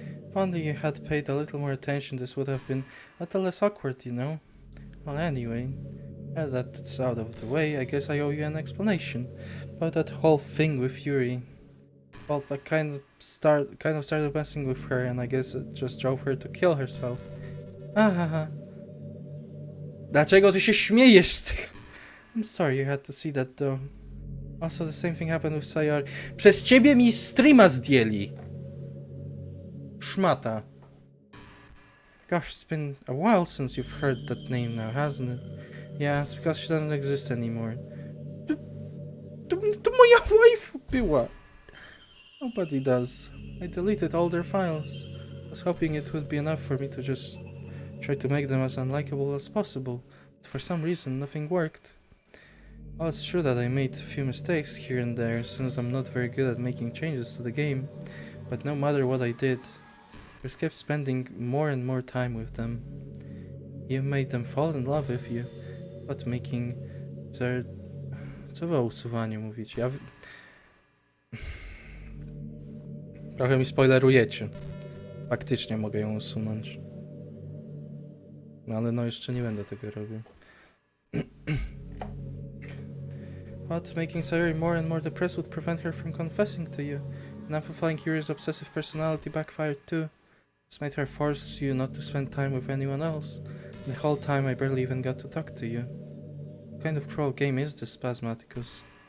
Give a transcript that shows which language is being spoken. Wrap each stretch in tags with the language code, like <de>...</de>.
<en>If only you had paid a little more attention, this would have been a little less awkward, you know? Well, anyway, now that it's out of the way, I guess I owe you an explanation about that whole thing with Yuri. Well, I kind of started messing with her, and I guess it just drove her to kill herself. Haha.</en> <pl>Dlaczego ty się śmiejesz z tych?</pl> <en>I'm sorry you had to see that, though. Also, the same thing happened with Sayori.</en> <pl>Przez ciebie mi streama zdjęli. Szmata.</pl> <en>Gosh, it's been a while since you've heard that name now, hasn't it? Yeah, it's because she doesn't exist anymore.</en> <pl>To moja wife była.</pl> <en>Nobody does. I deleted all their files. I was hoping it would be enough for me to just try to make them as unlikable as possible, but for some reason nothing worked. Well, it's true that I made a few mistakes here and there since I'm not very good at making changes to the game, but no matter what I did, I just kept spending more and more time with them. You made them fall in love with you, but making their...</en> <pl>Co wy o usuwaniu mówicie? Trochę mi spoilerujecie. Faktycznie mogę ją usunąć. No ale no jeszcze nie będę tego robił.</pl> <en>But making Sayori more and more depressed would prevent her from confessing to you. And amplifying Yuri's obsessive personality backfired too. This made her force you not to spend time with anyone else. The whole time I barely even got to talk to you. What kind of cruel game is this, Spasmaticus?</en>